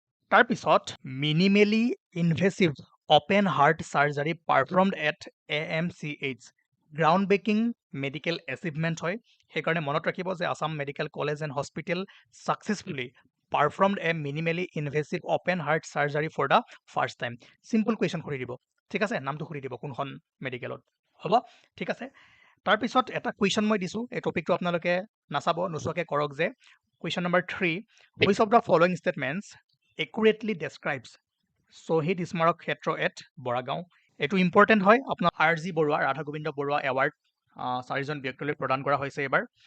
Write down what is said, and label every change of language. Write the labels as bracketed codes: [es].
[en] তাৰপিছত minimally invasive open heart surgery performed at AMCH, ground breaking medical achievement হয়। [as] সেইকাৰণে মনত ৰাখিব যে [en] Assam Medical College and Hospital successfully performed a minimally invasive open heart surgery for the first time. [as] Simple question সুধি দিব, ঠিক আছে, নামটো সুধি দিব কোনখন মেডিকেলত, হ'ব। ঠিক আছে, তাৰপিছত এটা কুৱেশ্যন মই দিছোঁ, এই টপিকটো আপোনালোকে নাচাব, নোচোৱাকৈ কৰক যে question number 3, [en] Which of the following statements accurately describes Shahid Smarak Kshetra at Boragaon. [as] এইটো ইম্পৰ্টেণ্ট হয়। আপোনাৰ RG বৰুৱা, ৰাধা গোবিন্দ বৰুৱা এৱাৰ্ড 4জন ব্যক্তিলৈ প্ৰদান কৰা হৈছে এইবাৰ।